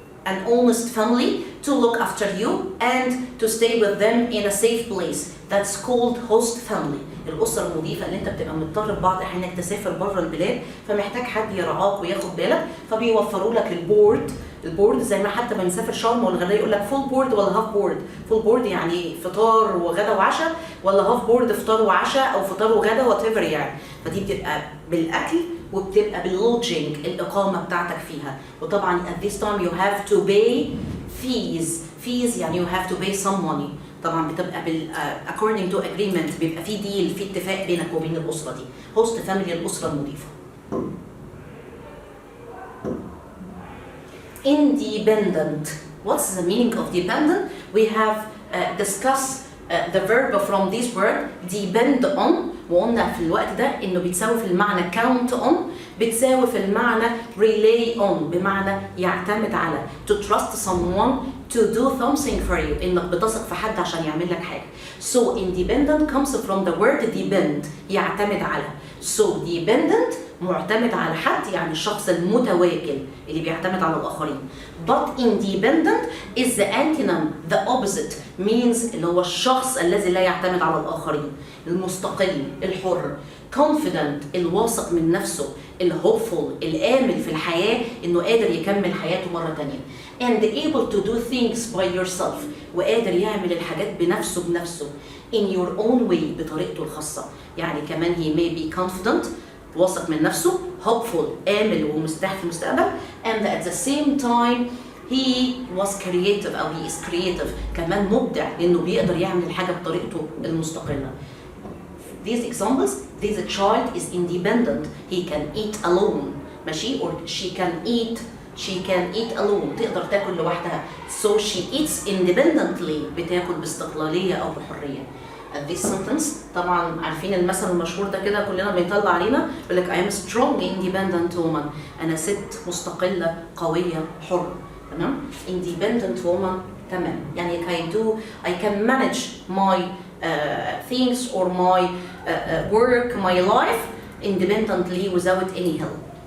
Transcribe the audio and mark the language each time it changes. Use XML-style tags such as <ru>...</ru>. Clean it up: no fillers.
<en>an honest family to look after you and to stay with them in a safe place. That's called host family.</en> <ar>الأسرة المضيفة اللي أنت بتبقى مضطر بعض الأحيان إنك تسافر بره البلاد، فمحتاج حد يرعاك وياخد بالك، فبيوفروا لك البورد زي ما حتى بنسافر شرم والغردقة يقول لك فول بورد ولا هاف بورد. فول بورد يعني فطار وغدا وعشاء، ولا هاف بورد فطار وعشاء أو فطار وغدا</ar> <en>whatever</en> <ar>يعني. فدي بتبقى بالأكل وبتبقى باللودجينج الإقامة بتاعتك فيها. وطبعا</ar> <en>at this time you have to pay fees</en> <ar>يعني</ar> <en>you have to pay some money.</en> <ar>طبعا بتبقى</ar> <en>according to agreement،</en> <ar>بيبقى في ديل، في اتفاق بينك وبين الأسرة دي. host family الأسرة المضيفة.</ar> <en>Independent. What's the meaning of dependent? We have discussed the verb from this word depend on،</en> <ar>وقلنا في الوقت ده انه بتساوي في المعنى</ar> <en>count on، بتساوي في المعنى rely on</en> <ar>بمعنى يعتمد على،</ar> <en>to trust someone to do something for you،</en> <ar>انك بتثق في حد عشان يعمل لك حاجه.</ar> <en>So independent comes from the word depend،</en> <ar>يعتمد على. So dependent معتمد على حد يعني الشخص المتواكل اللي بيعتمد على الآخرين.</ar> <en>But independent is the antonym، the opposite means</en> <ar>اللي هو الشخص الذي لا يعتمد على الآخرين، المستقل، الحر. Confident الواثق من نفسه، الhopeful الآمل في الحياة إنه قادر يكمل حياته مرة تانية.</ar> <en>And able to do things by yourself،</en> <ar>وقادر يعمل الحاجات بنفسه</ar> <en>in your own way</en> <ar>بطريقته الخاصة. يعني كمان</ar> <en>he may be confident</en> <ar>واثق من نفسه، hopeful آمل ومستح في المستقبل،</ar> <en>and at the same time he was creative</en> <ar>أو</ar> <en>he is creative</en> <ar>كمان مبدع لأنه بيقدر يعمل الحاجة بطريقته المستقلة.</ar> <en>These examples, this child is independent. He can eat alone.</en> <ar>ماشي</ar> <en>or she can eat alone.</en> <ar>تقدر تاكل لوحدها.</ar> <en>So she eats independently.</en> <ar>بتاكل باستقلالية أو بحرية.</ar> <en>This sentence</en> <ar>طبعا عارفين المثل المشهور ده كده كلنا بيطلع علينا بيقول لك</ar> <en>I am a strong independent woman.</en> <ar>أنا ست مستقلة قوية حرة. تمام؟</ar> <en>Independent woman</en> <ar>تمام. يعني</ar> <en>I can manage my things or my work, my life independently without any help.</en>